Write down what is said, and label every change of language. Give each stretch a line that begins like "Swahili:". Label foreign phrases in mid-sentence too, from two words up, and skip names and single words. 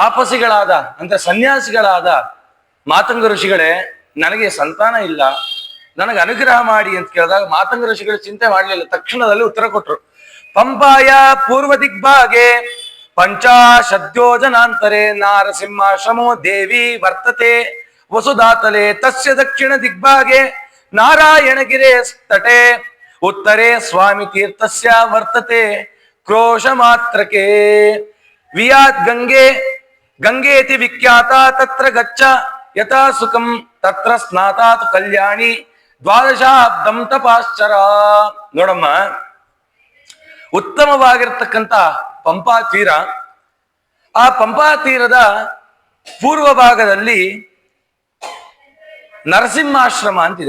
Kannada: ತಾಪಸಿಗಳಾದ ಅಂದ್ರೆ ಸನ್ಯಾಸಿಗಳಾದ ಮಾತಂಗ ಋಷಿಗಳೇ, ನನಗೆ ಸಂತಾನ ಇಲ್ಲ, ನನಗೆ ಅನುಗ್ರಹ ಮಾಡಿ ಅಂತ ಕೇಳಿದಾಗ ಮಾತಂಗ ಋಷಿಗಳು ಚಿಂತೆ ಮಾಡಲಿಲ್ಲ, ತಕ್ಷಣದಲ್ಲಿ ಉತ್ತರ ಕೊಟ್ರು.
Sanskrit: ಪಂಪಾಯ ಪೂರ್ವ ದಿಗ್ಭಾಗೆ ಪಂಚಾಶದ್ಯೋಜನಾಂತರೆ ನಾರಸಿಂಹಾಶ್ರಮೋ ದೇವಿ ವರ್ತತೆ ವಸುಧಾತಲೆ ತಸ್ಯ ದಕ್ಷಿಣ ದಿಗ್ಭಾಗೆ ನಾರಾಯಣಗಿರೆ ತಟೆ ಉತ್ತರೆ ಸ್ವಾಮಿ ತೀರ್ಥಸ್ಯ ವರ್ತತೆ ಕ್ರೋಶ ಮಾತ್ರಕೆ ವಿಯಾತ್ ಗಂಗೆ ಗಂಗೇತಿ ವಿಖ್ಯಾತ ತತ್ರ ಗಚ್ಚ ಯಥಾ ಸುಖಂ ತತ್ರ ಸ್ನಾತಾತ್ ಕಲ್ಯಾಣಿ ದ್ವಾದಶಾಬ್ದಂ ತಪಾಶ್ಚರ.
Kannada: ನೋಡಮ್ಮ, ಉತ್ತಮವಾಗಿರ್ತಕ್ಕಂಥ ಪಂಪಾ ತೀರ, ಆ ಪಂಪಾ ತೀರದ ಪೂರ್ವ ಭಾಗದಲ್ಲಿ ನರಸಿಂಹಾಶ್ರಮ ಅಂತಿದೆ.